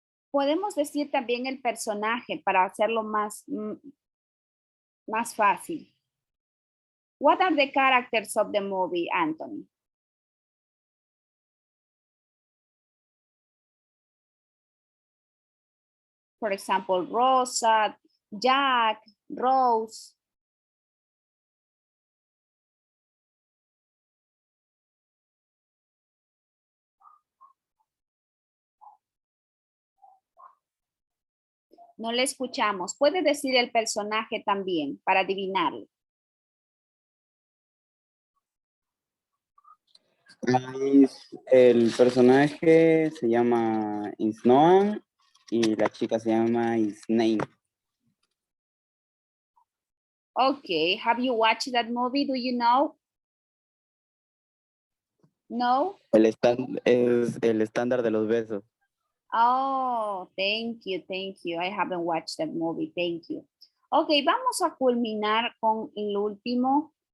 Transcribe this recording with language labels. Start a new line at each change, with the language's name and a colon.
Spanish: Podemos decir también el personaje para hacerlo más fácil.
English: What are the characters of the movie, Anthony? For example, Rosa, Jack, Rose.
Spanish: No le escuchamos. Puede decir el personaje también para adivinarlo. El personaje se llama Snow y la chica se llama Snake.
English: Okay, have you watched that movie? Do you know? No?
Spanish: Es el estándar de los besos.
English: Oh, thank you, thank you. I haven't watched that movie, thank you.
Spanish: Okay, vamos a culminar con el último.